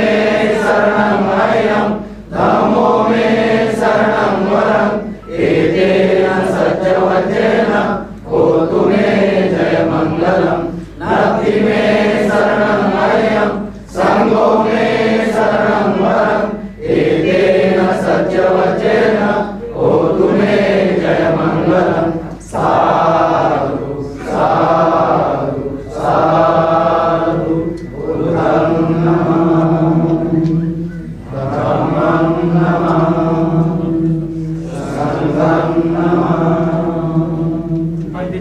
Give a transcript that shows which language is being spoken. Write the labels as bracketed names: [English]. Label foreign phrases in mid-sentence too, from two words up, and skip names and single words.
[Pali] शरणं मह्यं धम्मो मे शरणं वरम् एतेन सत्यवचेन होतु मे जयमङ्गलम् नत्ति मे शरणं मह्यं सङ्घो मे शरणं वरम् एतेन सत्यवचेन होतु मे जयमङ्गलम् साधु साधु साधु बुद्धं नमामि धम्मं नमामि संघं नमामि